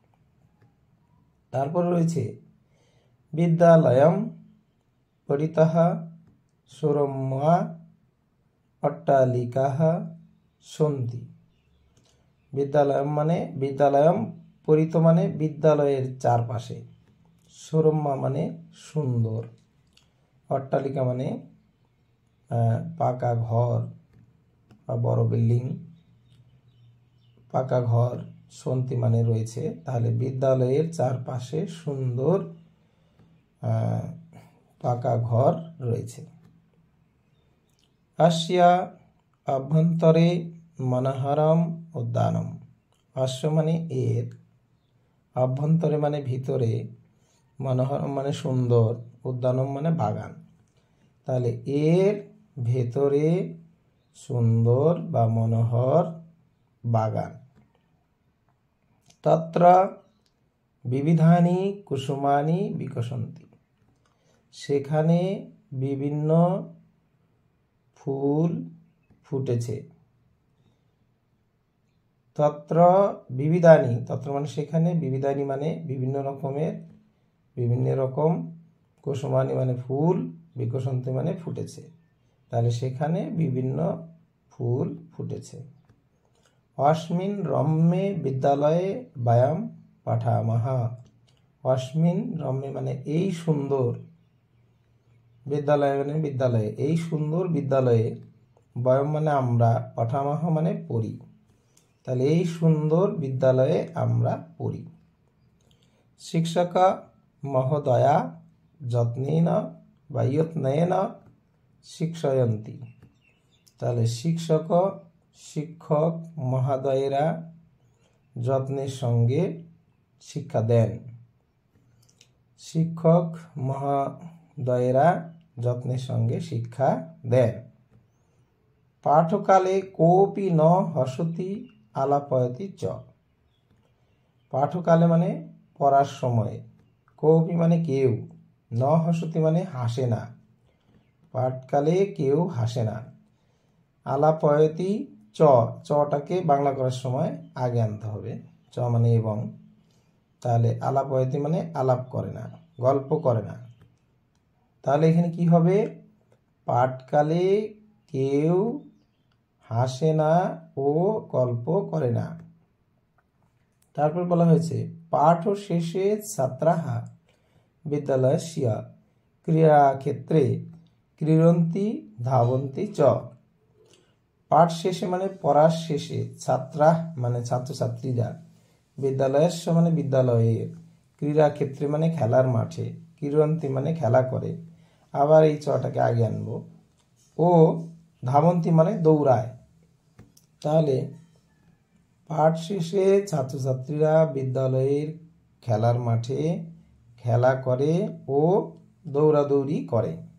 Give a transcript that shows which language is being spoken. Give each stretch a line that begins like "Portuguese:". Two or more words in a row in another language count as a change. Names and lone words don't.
Bangla: তারপর রয়েছে
Sanskrit: विद्यालयम परितः सुरम्या अट्टालिकाः सन्ति।
Bangla: বিদ্যালয়ম মানে
Sanskrit: विद्यालयम परित
Bangla: মানে বিদ্যালয়ের চারপাশে, সুরম্যা মানে সুন্দর, অট্টালিকা মানে পাকা ঘর, বড় বিল্ডিং, পাকা ঘর, সন্তি মানে রয়েছে। তাহলে বিদ্যালয়ের চারপাশে সুন্দর পাকা ঘর রয়েছে।
Sanskrit: अस्या अभ्यन्तरे मनोहरम उद्यानम।
Bangla: অশ্য মানে এর, অভ্যন্তরে মানে ভিতরে, মনোহরম মানে সুন্দর, উদ্যানম মানে বাগান। তাহলে এর ভেতরে সুন্দর বা মনোহর বাগান।
Sanskrit: तत्र विविधानि कुसुमानि विकसन्ति।
Bangla: সেখানে বিভিন্ন ফুল ফুটেছে।
Sanskrit: तत्र विविधानि,
Bangla: তত্র মানে সেখানে, বিবিধানি মানে বিভিন্ন রকমের, বিভিন্ন রকম, কুসুমানি মানে ফুল, বিকসন্তি মানে ফুটেছে। তাহলে সেখানে বিভিন্ন ফুল ফুটেছে।
Sanskrit: अस्मिन् रम्ये विद्यालये वयं पठामः। अस्मिन् रम्ये
Bangla: মানে এই সুন্দর, বিদ্যালয় মানে বিদ্যালয়ে, এই সুন্দর বিদ্যালয়ে, বয়ং মানে আমরা, পঠামঃ মানে পড়ি। তাহলে এই সুন্দর বিদ্যালয়ে আমরা পড়ি।
Sanskrit: शिक्षक महोदया यत्नेन वा यत्नेन शिक्षयन्ति।
Bangla: তাহলে শিক্ষক, শিক্ষক মহোদয়েরা যত্নের সঙ্গে শিক্ষা দেন। শিক্ষক মহোদয়েরা যত্নের সঙ্গে শিক্ষা দেন।
Sanskrit: पाठकाले कोऽपि न हसति आलापयति च।
Bangla: পাঠকালে মানে পড়ার সময়, কোঽপি মানে কেউ,
Sanskrit: न हसति
Bangla: মানে হাসে না, পাঠকালে কেউ হাসে না।
Sanskrit: आलापयति च,
Bangla: চটাকে বাংলা করার সময় আগে আনতে হবে, চ মানে এবং। তাহলে আলাপয়তি মানে আলাপ করে না, গল্প করে না। তাহলে এখানে কি হবে, পাঠকালে কেউ হাসে না ও গল্প করে না। তারপর বলা হয়েছে
Sanskrit: पाठ शेषे छात्राः विद्यालयस्य क्रीड़ाक्षेत्रे क्रीडन्ति धावन्ति च। पाठ शेषे
Bangla: মানে পড়ার শেষে, ছাত্রা মানে ছাত্র ছাত্রীরা, বিদ্যালয়স্য মানে বিদ্যালয়ের, ক্রীড়াক্ষেত্রে মানে খেলার মাঠে, ক্রীড়ন্তি মানে খেলা করে, আবার এই চটাকে আগে আনবো, ও ধাবন্তি মানে দৌড়ায়। তাহলে পাঠ শেষে ছাত্রছাত্রীরা বিদ্যালয়ের খেলার মাঠে খেলা করে ও দৌড়াদৌড়ি করে।